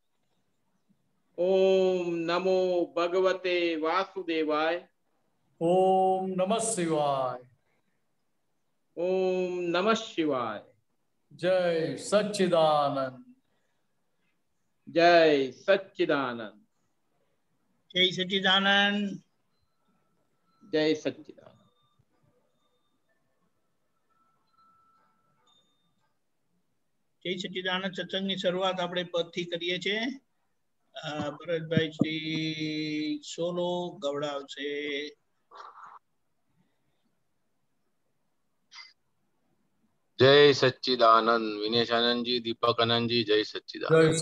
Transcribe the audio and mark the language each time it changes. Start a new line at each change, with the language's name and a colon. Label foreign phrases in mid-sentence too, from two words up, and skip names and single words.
Sanskrit: ओम नमो भगवते वासुदेवाय, ओम नमः शिवाय, ओम नमः शिवाय।
Gujarati: જય સચ્ચિદાનંદ। જય સચ્ચિદાનંદ। જય સચ્ચિદાનંદ. જય સચ્ચિદાનંદ। જય સચ્ચિદાનંદ સત્સંગની શરૂઆત આપણે પદથી કરીએ છીએ. ભરતભાઈ શ્રી સોલો ગવડાવશે. જય સચ્ચિદાનંદ। વિનેશ આનંદ જી, દીપક આનંદ જી, જય સચ્ચિદાનંદ। जय